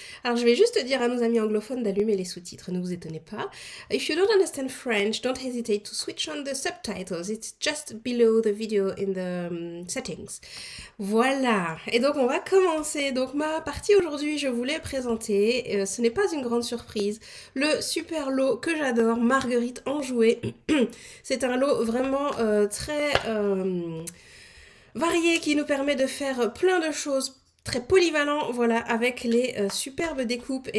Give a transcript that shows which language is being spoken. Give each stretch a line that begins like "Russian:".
French: Alors je vais juste dire à nos amis anglophones d'allumer les sous-titres, ne vous étonnez pas.
English: If you don't understand French, don't hesitate to switch on the subtitles. It's just below the video in the settings.
French: Voilà, et donc on va commencer. Donc ma partie aujourd'hui, je voulais présenter, ce n'est pas une grande surprise, le super lot que j'adore, Marguerite Enjouée. C'est un lot vraiment très varié qui nous permet de faire plein de choses très polyvalent, voilà, avec les superbes découpes.